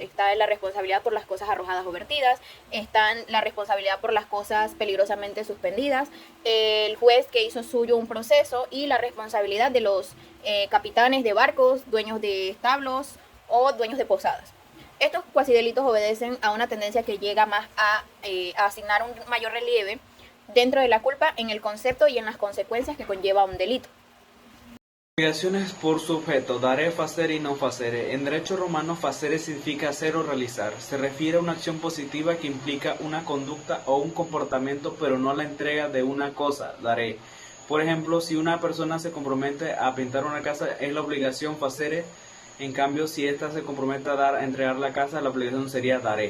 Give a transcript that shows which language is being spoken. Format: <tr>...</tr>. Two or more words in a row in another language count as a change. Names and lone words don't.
<es>Está la responsabilidad por las cosas arrojadas o vertidas, está la responsabilidad por las cosas peligrosamente suspendidas, el juez que hizo suyo un proceso y la responsabilidad de los capitanes de barcos, dueños de establos o dueños de posadas. Estos cuasidelitos obedecen a una tendencia que llega más a asignar un mayor relieve dentro de la culpa en el concepto y en las consecuencias que conlleva un delito. Obligaciones por sujeto,</es> <la>dare, facere y non facere.</la> <es>En derecho romano, facere significa hacer o realizar. Se refiere a una acción positiva que implica una conducta o un comportamiento, pero no la entrega de una cosa, dare. Por ejemplo, si una persona se compromete a pintar una casa, es la obligación facere. En cambio, si ésta se compromete a entregar la casa, la obligación sería dare.</es>